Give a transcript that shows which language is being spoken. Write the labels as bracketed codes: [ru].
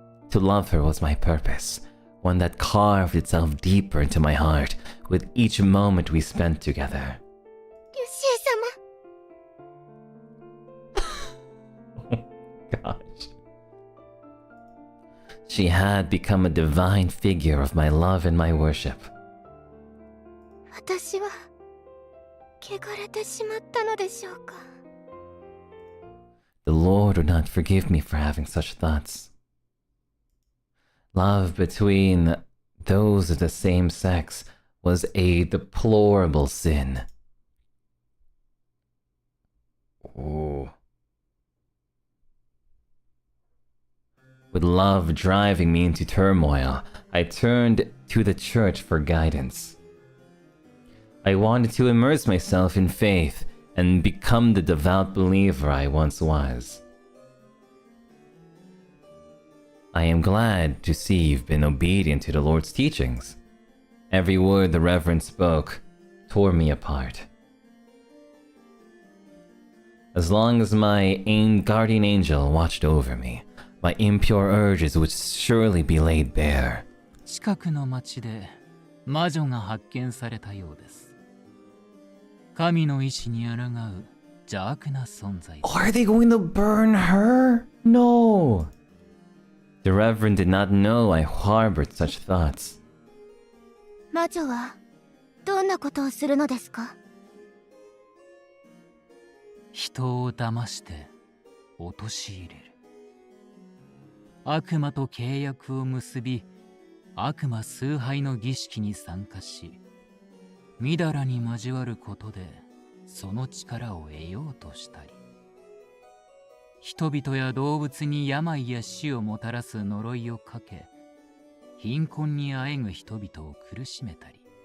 [en] To love her was my purpose, one that carved itself deeper into my heart with each moment we spent together. [ja] リュシー様。 [en] Gosh. She had become a divine figure of my love and my worship. [ja] 私は汚れてしまったのでしょうか。 [en] The Lord would not forgive me for having such thoughts. Love between those of the same sex was a deplorable sin. Ooh. With love driving me into turmoil, I turned to the church for guidance. I wanted to immerse myself in faith and become the devout believer I once was. I am glad to see you've been obedient to the Lord's teachings. Every word the Reverend spoke tore me apart. As long as my guardian angel watched over me, my impure urges would surely be laid bare. [ja] 近くの町で魔女が発見されたようです。神の意志に抗う邪悪な存在。 [en] Are they going to burn her? No. The Reverend did not know I harbored such thoughts. [ja] 魔女はどんなことをするのですか。人を騙して陥れる。悪魔と契約を結び、悪魔崇拝の儀式に参加し、みだらに交わることでその力を得ようとしたり、人々や動物に病や死をもたらす呪いをかけ、貧困にあえぐ人々を苦しめたり、